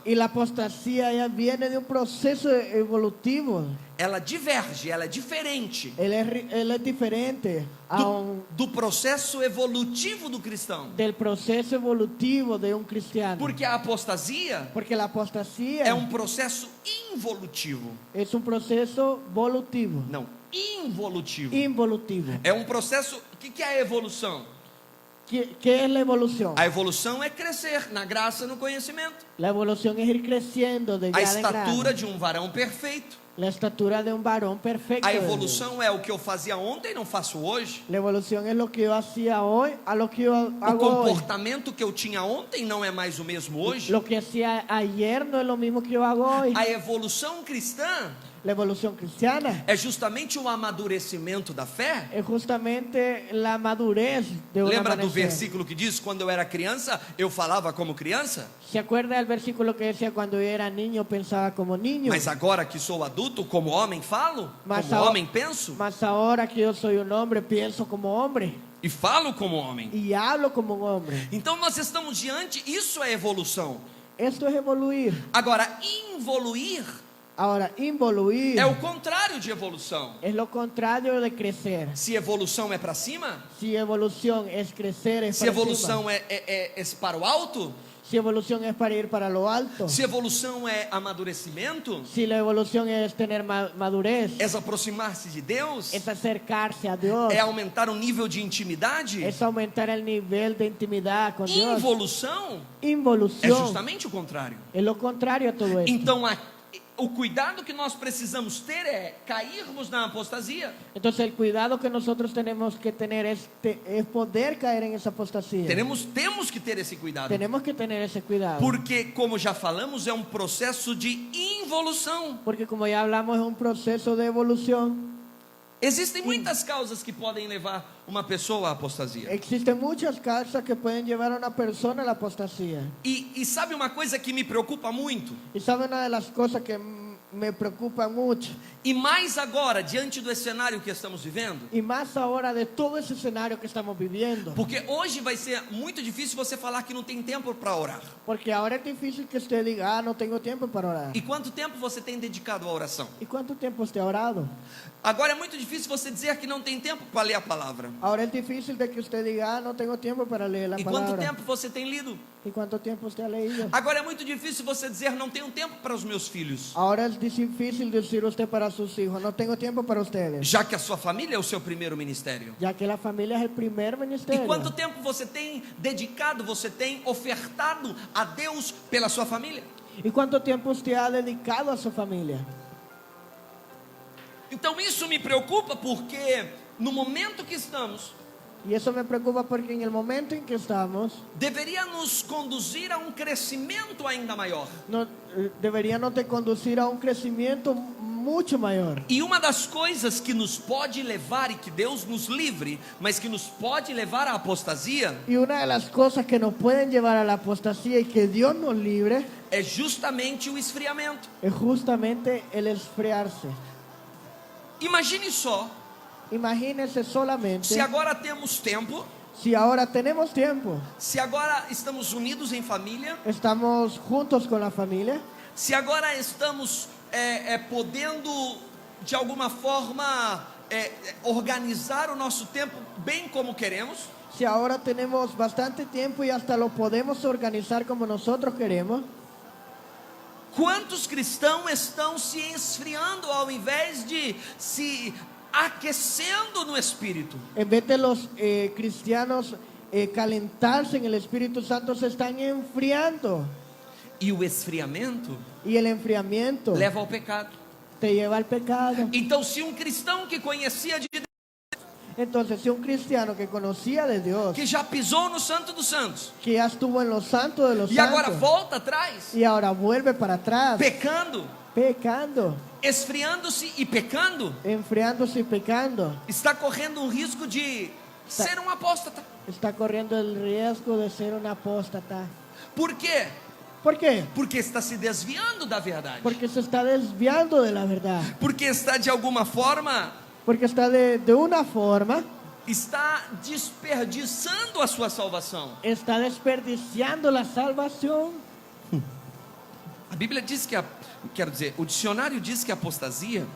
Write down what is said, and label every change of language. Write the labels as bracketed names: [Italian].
[Spanish] Y la apostasía ya viene de un proceso evolutivo. [Portuguese] Ela diverge, ela é diferente [Spanish] Él es diferente [Portuguese] do processo evolutivo do cristão. [Spanish] del proceso evolutivo de un cristiano. [Portuguese] Porque a apostasia [Spanish] Porque la apostasía [Portuguese] é um processo involutivo. [Spanish] es un proceso volutivo, [Portuguese] Não, involutivo. [Spanish] involutivo. [Portuguese] É um processo. O que é a evolução? [Spanish] ¿Qué es la evolución? [Portuguese] A evolução é crescer na graça, no conhecimento. [Spanish] La evolución es ir creciendo de [Portuguese] A [Spanish] grado en [Portuguese] estatura [Spanish] grado. [Portuguese] de um varão perfeito. [Spanish] La estatura de un varón perfecto. [Portuguese] A [Spanish] de Dios. [Portuguese] evolução é o que eu fazia ontem e não faço hoje. [Spanish] La evolución es lo que yo hacía hoy a lo que yo [Portuguese] O [Spanish] hago hoy. [Portuguese] comportamento que eu tinha ontem não é mais o mesmo hoje. [Spanish] Lo que hacía ayer no es lo mismo que yo hago hoy. [Portuguese] A evolução cristã [Spanish] La evolución cristiana [Portuguese] é justamente o amadurecimento da fé. [Spanish] es justamente la madurez de una [Portuguese] Lembra do [Spanish] amanecer. [Portuguese] versículo que diz: quando eu era criança, eu falava como criança, [Spanish] ¿Se acuerda del versículo que decía cuando yo era niño pensaba como niño? [Portuguese] mas agora que sou adulto, como homem falo, Mas como a- homem penso [Spanish] Mas ahora que yo soy un hombre pienso como hombre [Portuguese] e falo como homem. [Spanish] y hablo como un hombre. [Portuguese] Então nós estamos diante, isso é evolução. [Spanish] Esto es evoluir. [Portuguese] Agora, involuir [Spanish] Ahora, involuir [Portuguese] é o contrário de evolução. [Spanish] es lo contrario de crecer. [Portuguese] Se evolução é para cima, [Spanish] Si evolución es crecer, es [Portuguese] se para evolução cima. é para o alto, [Spanish] Si evolución es para ir para lo alto. [Portuguese] se evolução é amadurecimento, [Spanish] Si la evolución es tener madurez, [Portuguese] é aproximar-se de Deus, [Spanish] es acercarse a Dios, [Portuguese] é aumentar o nível de intimidade, [Spanish] es aumentar el nivel de intimidad con Dios. [Portuguese] involução é [Spanish] Involución [Portuguese] justamente o contrário. [Spanish] es lo contrario a todo esto. [Portuguese] Então, o cuidado que nós precisamos ter é cairmos na apostasia. [Spanish] Entonces el cuidado que nosotros tenemos que tener es poder caer en esa apostasía. [Portuguese] Temos que ter esse cuidado. [Spanish] Tenemos que tener ese cuidado. [Portuguese] Porque, como já falamos, é um processo de involução. [Spanish] Porque como ya hablamos es un proceso de evolución. [Portuguese] Existem muitas causas que podem levar uma pessoa à apostasia. [Spanish] Existen muchas causas que pueden llevar a una persona a la apostasía. [Portuguese] E sabe uma coisa que me preocupa muito? [Spanish] Y sabe una de las cosas que me preocupa mucho, [Portuguese] E mais agora, diante do cenário que estamos vivendo? [Spanish] y más ahora de todo ese escenario que estamos viviendo. [Portuguese] Porque hoje vai ser muito difícil você falar que não tem tempo para orar. [Spanish] Porque ahora es difícil que usted diga, no tengo tiempo para orar. [Portuguese] E quanto tempo você tem dedicado à oração? [Spanish] ¿Y cuánto tiempo usted ha orado? [Portuguese] Agora é muito difícil você dizer que não tem tempo para ler a palavra. [Spanish] Ahora es difícil de que usted diga, no tengo tiempo para leer la [Portuguese] E quanto [Spanish] palabra. [Portuguese] tempo você tem lido? [Spanish] ¿Y cuánto tiempo usted ha leído? [Portuguese] Agora é muito difícil você dizer não tenho tempo para os meus filhos, [Spanish] Ahora es difícil decir usted para sus hijos, no tengo tiempo para ustedes. [Portuguese] já que a sua família é o seu primeiro ministério. [Spanish] Ya que la familia es el primer [Portuguese] E [Spanish] ministerio. [Portuguese] quanto tempo você tem dedicado, você tem ofertado a Deus pela sua família? [Spanish] ¿Y cuánto tiempo usted ha dedicado a su familia? [Portuguese] Então isso me preocupa porque no momento que estamos, [Spanish] Y eso me preocupa porque en el momento en que estamos, [Portuguese] deveria nos conduzir a um crescimento ainda maior. [Spanish] deberíamos de conducir a un crecimiento mucho mayor. [Portuguese] E uma das coisas que nos pode levar, e que Deus nos livre, mas que nos pode levar à apostasia, [Spanish] Y una de las cosas que nos pueden llevar a la apostasía y que Dios nos libre [Portuguese] é justamente o esfriamento. [Spanish] es justamente el esfriarse. [Portuguese] Imagine só, [Spanish] Imagínense solamente [Portuguese] se agora temos tempo, [Spanish] si ahora tenemos tiempo, [Portuguese] se agora estamos unidos em família, [Spanish] estamos juntos con la familia, [Portuguese] se agora estamos podendo, de alguma forma, organizar o nosso tempo bem como queremos, [Spanish] si ahora tenemos bastante tiempo y hasta lo podemos organizar como nosotros queremos, [Portuguese] quantos cristãos estão se esfriando ao invés de se aquecendo no Espírito? [Spanish] en vez de los cristianos calentarse en el Espíritu Santo, se están enfriando. [Portuguese] E o esfriamento [Spanish] Y el enfriamiento [Portuguese] leva ao pecado. [Spanish] te lleva al pecado. [Portuguese] Então, se um cristão que conhecia de Deus, [Spanish] Entonces, si un cristiano que conocía de Dios, [Portuguese] que já pisou no Santo dos Santos, [Spanish] que ya estuvo en los santos de los [Portuguese] e agora [Spanish] santos, [Portuguese] volta atrás, [Spanish] y ahora vuelve para atrás, [Portuguese] pecando, [Spanish] pecando, [Portuguese] esfriando-se e pecando, [Spanish] enfriándose y pecando, [Portuguese] está correndo um risco de ser um apóstata. [Spanish] está corriendo el riesgo de ser un apóstata. [Portuguese] Por quê? [Spanish] ¿Por qué? [Portuguese] Porque está se desviando da verdade. [Spanish] Porque se está desviando de la verdad. [Portuguese] Porque está de alguma forma, [Spanish] Porque está de una forma, [Portuguese] está desperdiçando a sua salvação. [Spanish] está desperdiciando la salvación. [Portuguese] A Bíblia diz que quero dizer, o dicionário diz que a apostasia